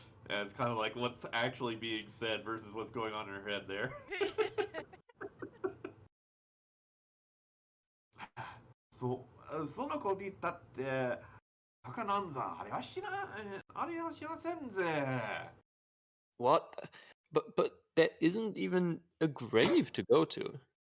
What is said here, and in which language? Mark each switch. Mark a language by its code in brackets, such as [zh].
[en] Yeah, it's kind of like what's actually being said versus what's going on in her head there. [ja] その子にだって赤なんざありゃしませんぜ。 [en] What? But there isn't even a grave to go to.